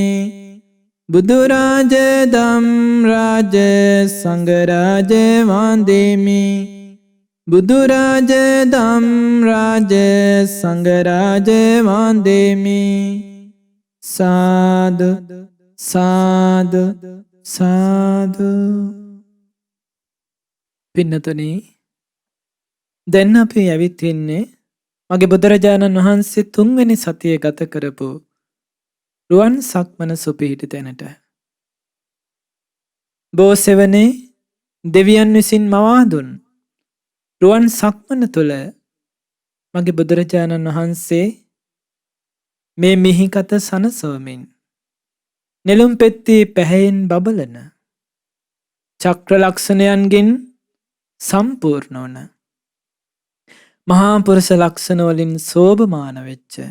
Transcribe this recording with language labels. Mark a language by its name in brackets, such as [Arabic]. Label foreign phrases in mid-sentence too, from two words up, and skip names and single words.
[Sinhala] බුදුරජ ධම්රජ සංඝරජ වන්දිමි. බුදුරජ ධම්රජ සංඝරජ වන්දිමි. සාදු සාදු සාදු. පින්නතුනි, දැන් අපි ඇවිත් ඉන්නේ මගේ බුදුරජාණන් වහන්සේ තුන්වෙනි සතිය ගත කරපු රුවන් සක්මන සුපිහිටි තැනට. බෝසෙවනේ දෙවියන් විසින් මවා දුන් රුවන් සක්මන තුළ මගේ බුදුරජාණන් වහන්සේ මේ මිහිකත සනසවමින් නෙළුම් පෙත්ති පැහැයෙන් බබලන චක්‍ර ලක්ෂණයන්ගෙන් සම්පූර්ණ වන මහා පුරුෂ ලක්ෂණ වලින් සෝභමාන වෙච්ච